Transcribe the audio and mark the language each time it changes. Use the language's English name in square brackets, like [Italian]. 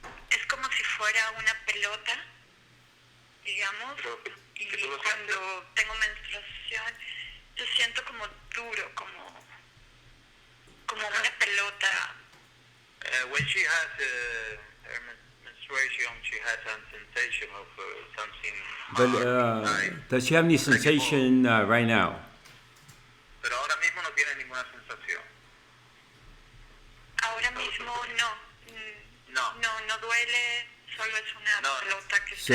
[Spanish] Es como si fuera una pelota, digamos, y cuando tengo menstruación yo siento como duro, como una pelota. [English] When she has her menstruation, she has some sensation of something But hard inside. does she have any sensation right now? [Spanish] Pero ahora mismo no tiene ninguna sensación. Ahora mismo no duele, solo es una pelota que está